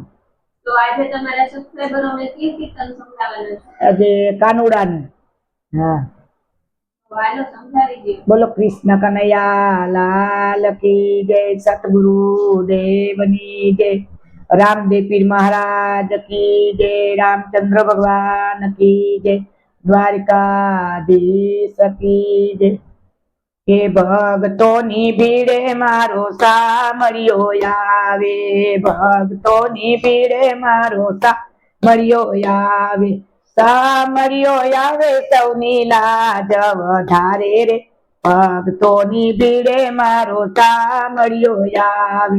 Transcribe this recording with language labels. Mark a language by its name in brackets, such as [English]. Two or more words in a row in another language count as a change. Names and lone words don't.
[Gujarati] તો આજે તમારા સબસ્ક્રાઇબરોને કઈ કીર્તન સંભળાવવાનું છે? આજે કાનુડાનું. હા, હાલો સમજાવી દો. બોલો [Hindi] कृष्ण कनैया लाल की जय, [Gujarati] સતગુરુ દેવની જય, રામદેવ પીર મહારાજ [Hindi] की जय, रामचंद्र भगवान की जय, [Gujarati] દ્વારિકાધીશ [Hindi] की जय। [Gujarati] કે ભક્તોની ભીડે મારો સામળિયો આવે, ભક્તોની ભીડે મારો સામળિયો આવે, સામળિયો આવે સૌની લાજ વધારે રે, ભક્તોની ભીડે મારો સામળિયો આવે।